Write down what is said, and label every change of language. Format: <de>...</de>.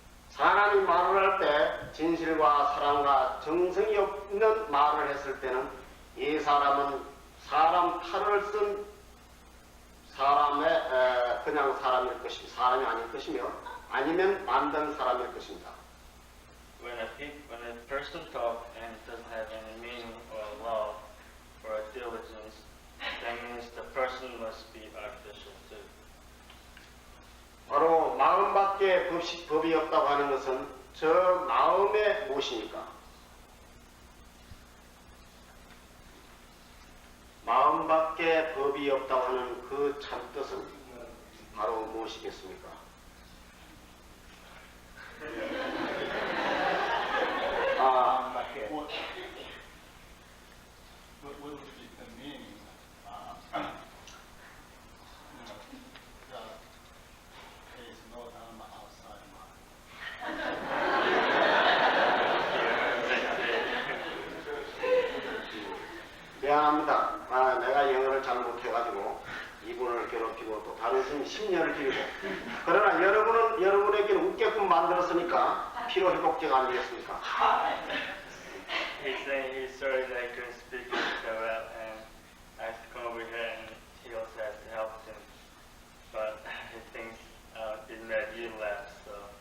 <ko>사람이 말을 할 때 진실과 사랑과 정성이 없는 말을 했을 때는 이 사람은 사람 탈을 쓴 사람의 그냥 사람일 것이며 사람이 아닐 것이며 아니면 만든 사람일 것입니다.</ko> <en>When a person talk and it doesn't have any meaning or love or diligence, that means the person must be artificial too.</en> <ko>바로 마음밖에 법이 없다고 하는 것은 저 마음에 무엇입니까? 마음밖에 법이 없다고 하는 그 참뜻은 바로 무엇이겠습니까?</ko> <en>What would be the meaning? There is no Dharma outside mind.</en> <ko>미안합니다. 내가 영어를 잘 못해가지고 이분을 괴롭히고 또 다른 스님 10년을 기르고 그러나 여러분은 여러분에게는 웃게끔 만들었으니까 피로회복제가 아니겠습니까?</ko> <en>He's saying he's sorry that I couldn't speak so well and I have to come over here and he also has to help him. But he thinks it made you laugh, so.</en>